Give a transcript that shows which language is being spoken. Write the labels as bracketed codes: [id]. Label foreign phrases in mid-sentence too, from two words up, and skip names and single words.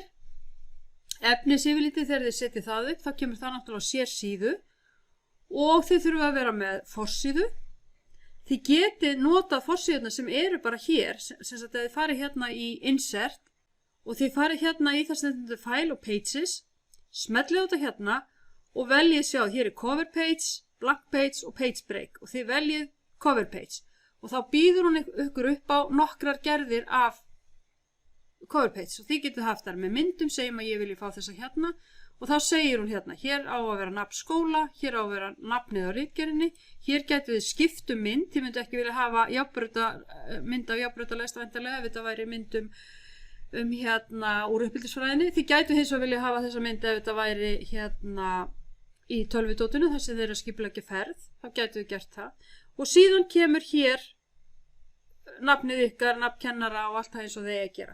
[is] Efnisyfirlitið þegar þið setjið það upp, þá kemur það náttúrulega á sér síðu og þið þurfum að vera með forsíðu. Þið getið notað forsíðuna sem bara hér, sem sagt að þið farið hérna í insert og þið farið hérna í það sem þetta file og pages, smellið þetta hérna og veljið sjá, hér [en] cover page, blank page [is] og [en] page break [is] og þið veljið [en] cover page [is] og þá býður hún ykkur upp á nokkrar gerðir af [en] cover page [is] og þið getur haft þar með myndum, segjum að ég vilji fá þessa hérna og þá segir hún hérna, hér á að vera nafn skóla, hér á að vera nafnið á ritgerðinni, hér getur við skipt mynd, þið myndu ekki vilja hafa mynd af jafnbrautarlest væntanlega ef þetta væri mynd hérna úr uppeldisfræðinni, þið gætu hins vegar vilja hafa þessa mynd ef þetta væri hérna í tölvudótinu þar sem þeir eru að skipuleggja ferð, þá gætu við gert það og síðan kemur hér nafnið ykkar, nafn kennara og allt það eins og þeir að gera.